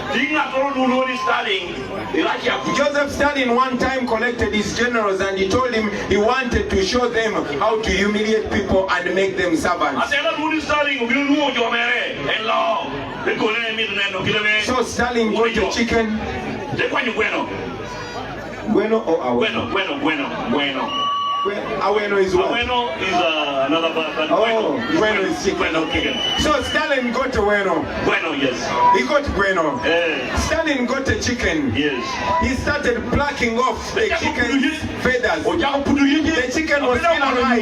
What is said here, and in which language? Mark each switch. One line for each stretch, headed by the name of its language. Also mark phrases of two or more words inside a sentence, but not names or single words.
English: Joseph Stalin one time collected his generals and he told him he wanted to show them how to humiliate people and make them servants. So Stalin got a chicken. Bueno or aweno? Bueno. Aweno is what? Aweno is another bird. Oh, bueno is chicken. So Stalin got a bueno. Bueno, yes. He got bueno. Stalin got a chicken. Yes. He started plucking off the chicken's feathers. The chicken was still alive.